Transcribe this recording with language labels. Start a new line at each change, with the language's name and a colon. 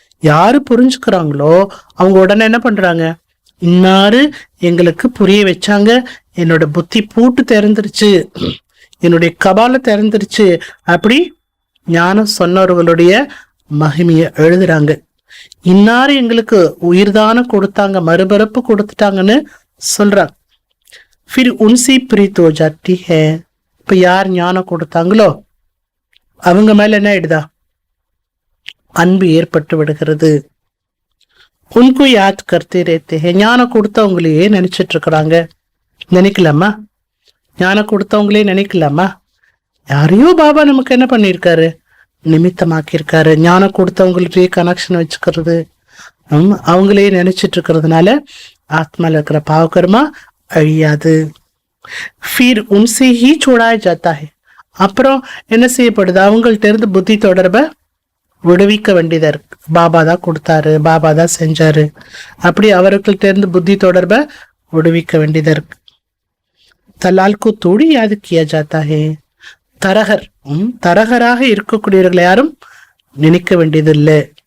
Tamil: யாரு புரிஞ்சுக்கிறாங்களோ அவங்க உடனே என்ன பண்றாங்க? இன்னாரு எங்களுக்கு புரிய வச்சாங்க, என்னோட புத்தி பூட்டு திறந்துருச்சு, என்னுடைய கபால திறந்துருச்சு, அப்படி ஞானம் சொன்னவர்களுடைய மகிமையை எழுதுறாங்க. இன்னாரு எங்களுக்கு உயிர்தானம் கொடுத்தாங்க, மறுபிறப்பு கொடுத்துட்டாங்கன்னு சொல்றாங்க.
Hindi: फिर उनसे प्रीत हो जाती है.
Tamil: இப்ப யார் ஞானம் கொடுத்தாங்களோ அவங்க மேல என்ன ஆயிடுதா? அன்பு ஏற்பட்டு விடுகிறது.
Hindi: உनको याद करते रहते हैं.
Tamil: ஞானம் கொடுத்தவங்களையே நினைச்சிட்டு இருக்கிறாங்க. நினைக்கலாமா? ஞானம் கொடுத்தவங்களே நினைக்கலாமா? யாரையோ பாபா நமக்கு என்ன பண்ணியிருக்காரு, நிமித்தமாக்கியிருக்காரு. ஞானம் கொடுத்தவங்கள்ட்டே கனெக்ஷன் வச்சுக்கிறது, அவங்களே நினைச்சிட்டு இருக்கிறதுனால ஆத்மால இருக்கிற பாவகர்மா அழியாது.
Hindi: फिर उनसे ही छुड़ाया जाता है.
Tamil: அப்புறம் என்ன செய்யப்படுது, அவங்கள்ட்ட இருந்து புத்தி தொடர்பை விடுவிக்க வேண்டியதா இருக்கு. பாபா தான் கொடுத்தாரு, பாபா தான் செஞ்சாரு, அப்படி அவர்கள்ட்ட இருந்து புத்தி தொடர்பை விடுவிக்க வேண்டியதா இருக்கு.
Hindi: தலால்கு தோடி யாது கியா ஜாத்தா ஹே.
Tamil: தரகர், தரகராக இருக்கக்கூடியவர்களை யாரும் நினைக்க வேண்டியது இல்லை.